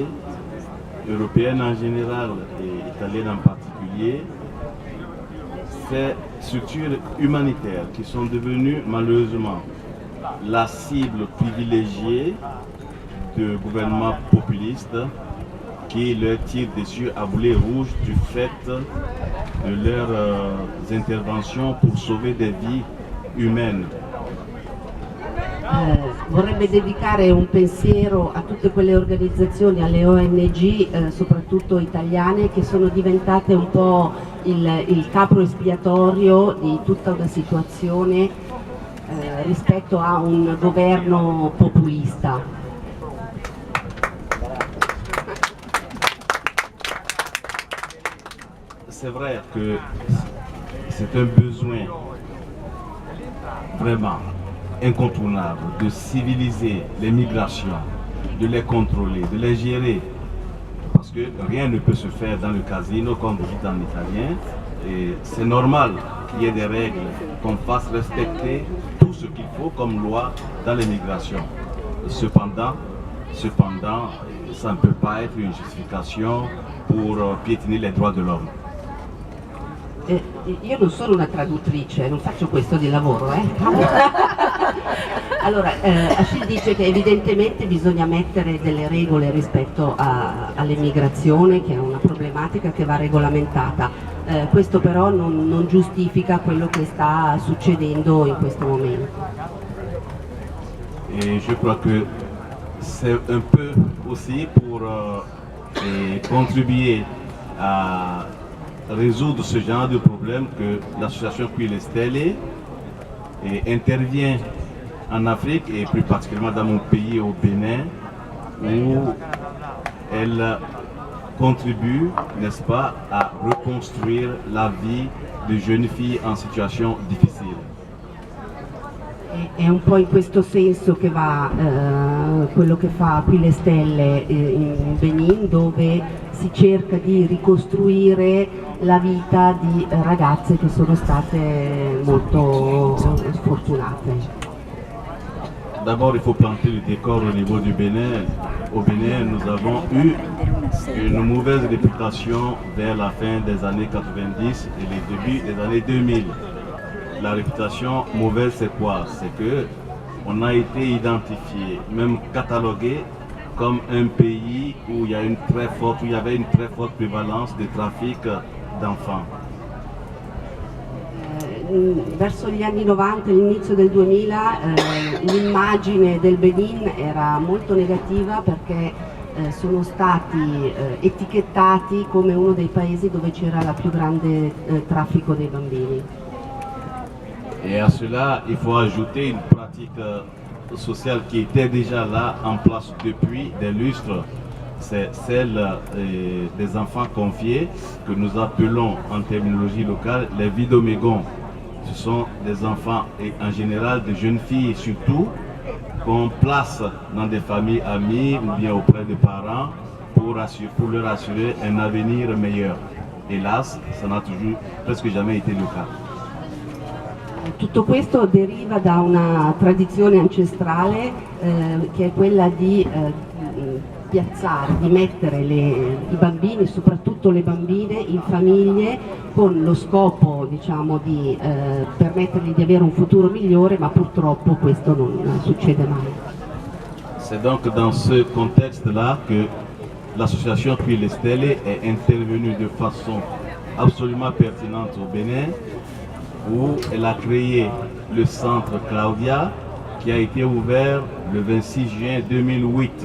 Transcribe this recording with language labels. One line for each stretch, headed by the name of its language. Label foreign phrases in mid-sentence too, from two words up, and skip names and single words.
French: européennes en général et italiennes en particulier, ces structures humanitaires qui sont devenues malheureusement la cible privilégiée de gouvernements populistes qui leur tirent dessus à boulet rouge du fait de leurs interventions pour sauver des vies humaines.
Italian: Vorrebbe dedicare un pensiero a tutte quelle organizzazioni, alle ONG, soprattutto italiane, che sono diventate un po' il capro espiatorio di tutta una situazione rispetto a un governo populista.
French: C'est vrai que c'est un besoin vraiment incontournable de civiliser les migrations, de les contrôler, de les gérer. Parce que rien ne peut se faire dans le casino, comme vous dites en italien. Et c'est normal qu'il y ait des règles, qu'on fasse respecter tout ce qu'il faut comme loi dans les migrations. Cependant, ça ne peut pas être une justification pour piétiner les droits de l'homme.
Italian: Io non sono una traduttrice, non faccio questo di lavoro. Allora, Achille dice che evidentemente bisogna mettere delle regole rispetto all'immigrazione, che è una problematica che va regolamentata. Questo però non giustifica quello che sta succedendo in questo momento.
French: Et je crois que c'est un peu aussi pour contribuer à résoudre ce genre de problème que l'association Qui le Stelle intervient en Afrique et plus particulièrement dans mon pays au Bénin, où elle contribue, n'est-ce pas, à reconstruire la vie de jeunes filles en situation difficile.
Italian: È un po' in questo senso che va quello che fa Qui le Stelle in Benin, dove si cerca di ricostruire la vita di ragazze che sono state molto sfortunate.
French: D'abord, il faut planter le décor au niveau du Bénin. Au Bénin, nous avons eu une mauvaise réputation vers la fin des années 90 et les débuts des années 2000. La réputation mauvaise, c'est quoi? C'est que on a été identifié, même catalogué comme un pays où il y avait une très forte prévalence de trafic d'enfants.
Italian: Verso gli anni 90 e l'inizio del 2000 l'immagine del Benin era molto negativa perché sono stati etichettati come uno dei paesi dove c'era la più grande traffico dei bambini.
French: Et à cela, il faut ajouter une pratique sociale qui était déjà là en place depuis des lustres. C'est celle des enfants confiés que nous appelons en terminologie locale les vidomégons. Ce sont des enfants et en général des jeunes filles surtout qu'on place dans des familles amies ou bien auprès des parents pour leur assurer un avenir meilleur. Hélas, ça n'a presque jamais été le cas.
Italian: Tutto questo deriva da una tradizione ancestrale che è quella di piazzare, di mettere i bambini, soprattutto le bambine, in famiglie con lo scopo, diciamo, di permettergli di avere un futuro migliore, ma purtroppo questo non succede mai.
French: C'est donc dans ce contexte-là que l'association Qui le Stelle est intervenue de façon absolument pertinente au Bénin où elle a créé le centre Claudia qui a été ouvert le 26 juin 2008.